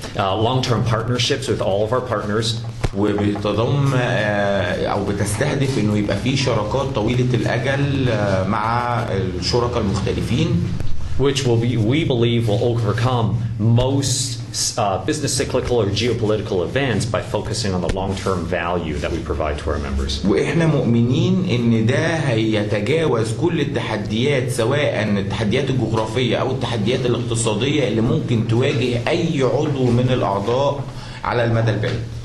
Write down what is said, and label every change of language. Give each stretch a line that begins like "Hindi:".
English: Long-term partnerships with all of our partners.
Arabic: وبتضم أو بتستهدف إنه يبقى في شراكات طويلة الأجل مع الشركاء المختلفين.
English: Which we believe will overcome most business cyclical or geopolitical events by focusing on the long-term value that we provide to our members.
Arabic: وإحنا مؤمنين إن ده هيتجاوز كل التحديات، سواء التحديات الجغرافية أو التحديات الاقتصادية اللي ممكن تواجه أي عضو من الأعضاء على المدى البعيد.